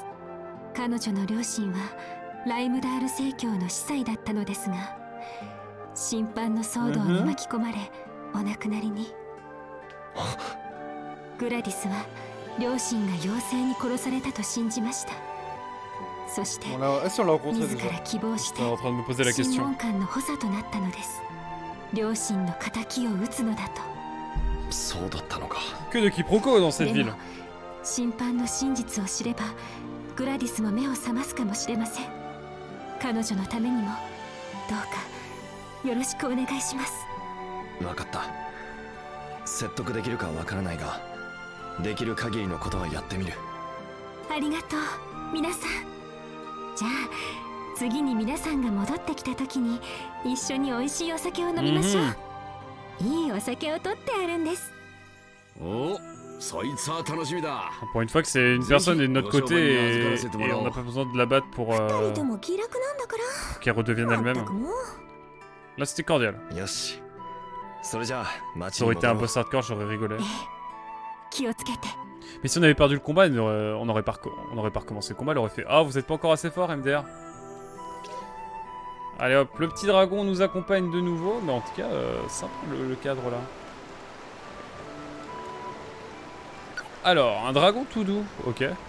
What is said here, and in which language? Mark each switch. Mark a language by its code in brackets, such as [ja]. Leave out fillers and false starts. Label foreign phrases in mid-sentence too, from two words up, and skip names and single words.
[ja] 彼女の両親はライムダール正教の司祭だったのですが、審判の騒動に巻き込まれお亡くなりに。グラディスは両親が妖精に殺されたと信じました。そして [fr] Est-ce qu'on l'a rencontré [ja] 自 [fr] déjà? [ja] ら希望して [fr] J'étais en train de me poser la [ja] 審 [fr] question. [ja] 問官の補佐となったのです。両親の仇を討つのだと。そうだったのか。 [fr] Que de quiproquos dans cette [ja] で [fr] ville. [ja] も審判の真実を知ればグラディスも目を覚ますかもしれません。彼女のためにもどうかよろしくお願いします。分かった。説得できるかわからないが、できる限りのことはやってみる。ありがとう皆さん。じゃあ次に皆さんが戻ってきた時に一緒に美味しいお酒を飲みましょう。いいお酒を取ってあるんです。お、そいつは楽しみだ。 [fr] Pour une fois que c'est une personne est de notre côté et on n'a pas besoin de la battre pour [ja] 二人とも気楽なんだから。 [fr] qu'elle redevienne [ja] まっ [fr] elle-même. [ja] たくもう。 [fr] Là c'était cordial. [ja] よし。それじゃあ [fr] Ça [ja] 街に [fr] aurait [ja] 戻 [fr] été un [ja] ろう。 [fr] boss hardcore, j'aurais rigolé. [ja] 気をつけて。 [fr] Mais si on avait perdu le combat, on n'aurait pas recommencé le combat, elle aurait fait ah, vous êtes pas encore assez fort, MDR. Allez hop, le petit dragon nous accompagne de nouveau, mais en tout cas, sympa le cadre là. Alors, un dragon tout doux, ok.